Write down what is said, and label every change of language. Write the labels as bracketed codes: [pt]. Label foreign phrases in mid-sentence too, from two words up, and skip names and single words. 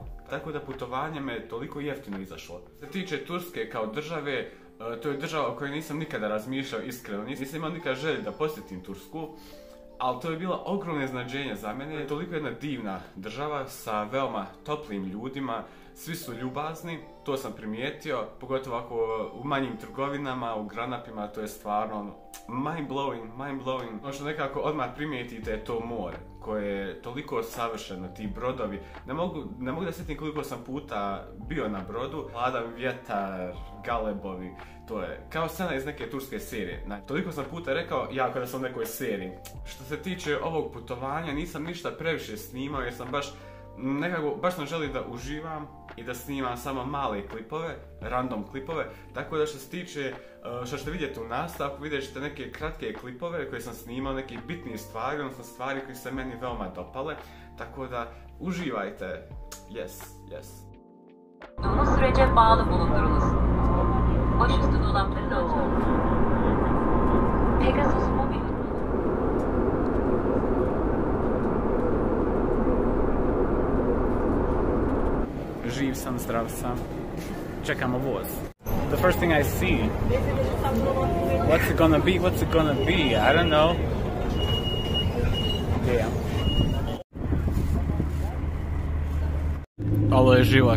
[sr] Tako da putovanje me toliko jeftino izašlo. Što se tiče Turske kao države, to je država o kojoj nisam nikada razmišljao iskreno, nisam imao nikada želje da posjetim Tursku, ali to je bilo ogromno iznenađenje za mene. Toliko jedna divna država sa veoma toplim ljudima, svi su ljubazni, to sam primijetio, pogotovo ako u manjim trgovinama, u granapima, to je stvarno [en] mind blowing. [sr] Ono što nekako odmah primijetite je to more, koje je toliko savršeno, ti brodovi. Ne mogu da sjetim koliko sam puta bio na brodu, hladan vjetar, galebovi, to je kao scena iz neke turske serije. Toliko sam puta rekao, ja kada sam u nekoj seriji. Što se tiče ovog putovanja, nisam ništa previše snimao jer sam baš sam želio da uživam i da snimam samo male klipove, random klipove, tako da što se tiče, što ćete vidjeti u nastavku, vidjet ćete neke kratke klipove koje sam snimao, neke bitnije stvari, odnosno stvari koje se meni veoma dopale, tako da uživajte, yes. [tr] Olduğumuz sürece bağlı bulundurunuz. Başüstü dolapların açın. Pegasus Mobil. [sr] Živ sam, zdrav sam. Čekamo voz. [en] The first thing I see. What's it gonna be? I don't know. Damn. [sr] Ovo je život.